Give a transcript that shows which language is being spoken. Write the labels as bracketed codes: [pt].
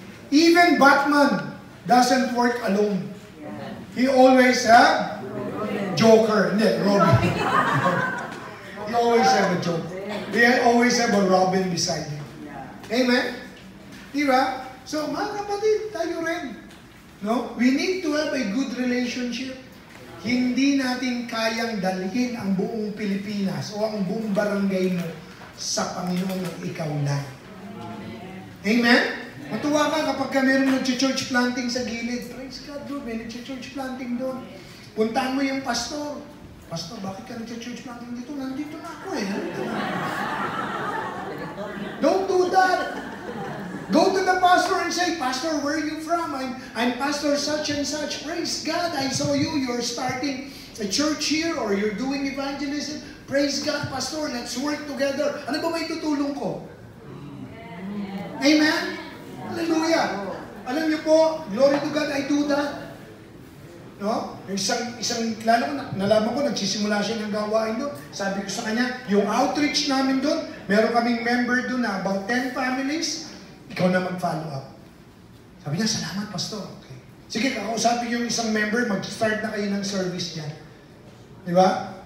[en] Even Batman doesn't work alone. He always have Joker. [tl] Hindi, [en] Robin. He always have a Joker. They always have a Robin beside him. [tl] Amen? Diba? So, mga kapatid, tayo rin. No? [en] We need to have a good relationship. [tl] Hindi natin kayang dalhin ang buong Pilipinas o ang buong barangay mo sa Panginoon ng ikaw lang. Amen? Matuwa ka kapag meron nag-church planting sa gilid. [en] Praise God, bro. [tl] May nag-church planting doon. Puntahan mo yung pastor. Pastor, bakit ka nag-church planting dito? Nandito na ako eh. [en] Don't do that. Go to the pastor and say, Pastor, where are you from? I'm Pastor such and such. Praise God, I saw you. You're starting a church here or you're doing evangelism. Praise God, Pastor. Let's work together. [tl] Ano ba may tutulong ko? [en] Amen? Hallelujah. [tl] Alam niyo po, [en] glory to God, I do that. No? [tl] Lalo ko, nalaman ko, nagsisimula siya ng gawain doon. Sabi ko sa kanya, yung outreach namin doon, meron kaming member doon na about 10 families, ikaw na mag-follow up. Sabi niya, salamat, Pastor. Okay. Sige, kakausapin yung isang member, mag-start na kayo ng service dyan. Di ba?